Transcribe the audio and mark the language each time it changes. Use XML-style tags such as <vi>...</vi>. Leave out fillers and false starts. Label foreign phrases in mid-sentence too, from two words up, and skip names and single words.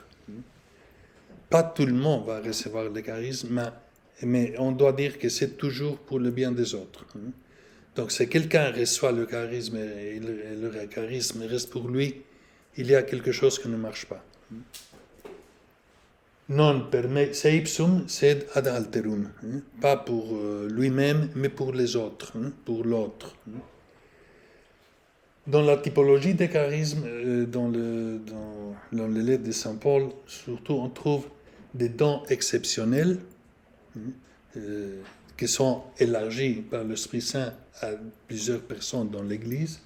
<fr>Pas tout le monde va recevoir les charismes, mais on doit dire que c'est toujours pour le bien des autres. Donc, si quelqu'un reçoit le charisme et le charisme reste pour lui, il y a quelque chose qui ne marche pas.</fr> <la>Non permet se ipsum sed ad alterum.</la> <fr>Pas pour lui-même, mais pour les autres, pour l'autre. Dans la typologie des charismes, dans les lettres de Saint Paul, surtout, on trouve des dons exceptionnels qui sont élargis par l'Esprit Saint à plusieurs personnes dans l'Église.</fr>